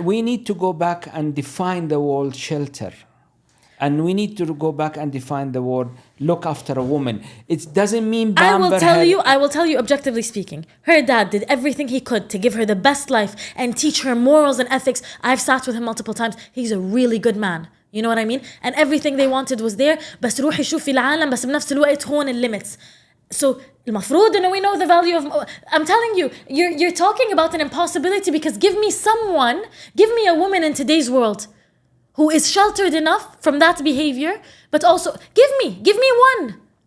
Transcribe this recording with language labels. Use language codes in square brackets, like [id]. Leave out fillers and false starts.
[en] We need to go back and define the word shelter. And we need to go back and define the word look after a woman. It doesn't mean I will tell you objectively speaking, her dad did everything he could to give her the best life and teach her morals and ethics. I've sat with him multiple times. He's a really good man. You know what I mean? And everything they wanted was there. [ar] بس روحي شوفي العالم بس بنفس الوقت هون limits. [en] So [ar] المفروض إنه [en] we know the value of. I'm telling you, you're talking about an impossibility because give me a woman in today's world who is sheltered enough from that behavior, but also give me one.